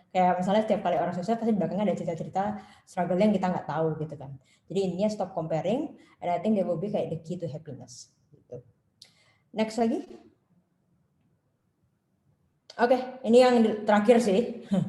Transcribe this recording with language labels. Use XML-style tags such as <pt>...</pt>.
<id>Kayak misalnya setiap kali orang sukses pasti belakangnya ada cerita-cerita struggle yang kita nggak tahu gitu kan. Jadi intinya</id> <en>stop comparing and I think that will be kayak the key to happiness gitu.</en> <id>Next lagi. Oke, ini yang terakhir sih.</id>